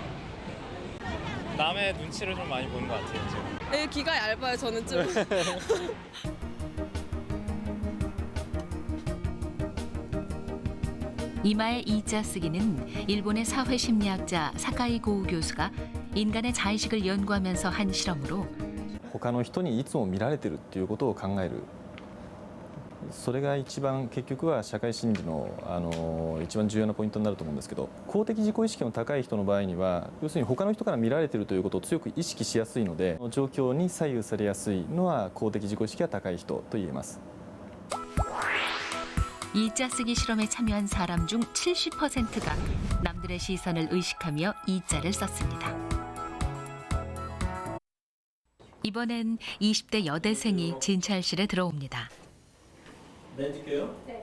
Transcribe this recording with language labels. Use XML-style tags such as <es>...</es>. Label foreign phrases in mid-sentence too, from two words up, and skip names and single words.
<ko>남의 눈치를 좀 많이 보는 것 같아요, 지금. 네, 귀가 얇아요, 저는 좀. 이마에 이자 쓰기는 일본의 사회심리학자 사카이 고우 교수가 인간의 자의식을 연구하면서 한 실험으로</ko> <ja>他の人にいつも見られてるっていうことを考える。それが一番結局は社会心理の一番重要なポイントになると思うんですけど、公的自己意識の高い人の場合には要するに他の人から見られてるということを強く意識しやすいので、状況に左右されやすいのは公的自己意識が高い人と言えます。</ja> <ko>이자 쓰기 실험에 참여한 사람 중 70%가 남들의 시선을 의식하며 이자를 썼습니다. 이번엔 20대 여대생이 진찰실에 들어옵니다. 네, 찍게요? 네.</ko>